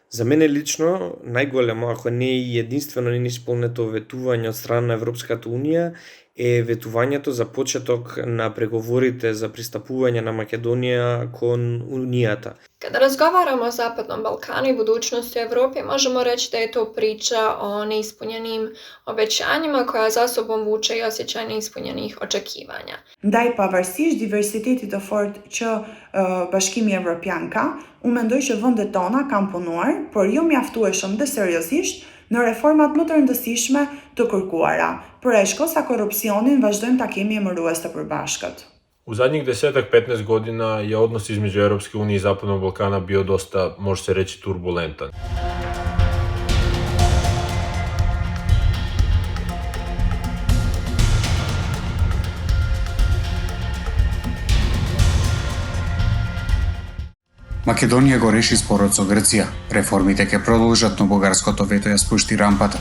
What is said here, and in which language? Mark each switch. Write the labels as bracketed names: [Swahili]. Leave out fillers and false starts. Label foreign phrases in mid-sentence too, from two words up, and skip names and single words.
[Macedonian] За мене лично најголемо, ако не и единствено неисполнето ветување од страна на Европската Унија е ветувањето за почеток на преговорите за пристапување на Македонија кон Унијата. [Bosnian] Kada razgovaramo o Zapadnom Balkanu i budućnosti Evrope, možemo reći da je to priča o neispunjenim obećanjima koja za sobom vuče i osjećaj neispunjenih očekivanja. [Albanian] Ndaj pavarësisht diversitetit të fortë që Bashkimi Evropian ka, unë mendoj që vendet tona kanë punuar, por jo mjaftueshëm dhe seriozisht në reformat më të rëndësishme të kërkuara. Për e shkosa korupcionin vazhdojmë ta kemi emërues të përbashkët. [Croatian] U zadnjih 10-15 godina je odnos između Europske unije i Zapadnog Balkana bio dosta, može se reći, turbulentan. [Macedonian] Македонија го реши спорот со Грција, реформите ќе продолжат, но бугарското вето ја спушти рампата.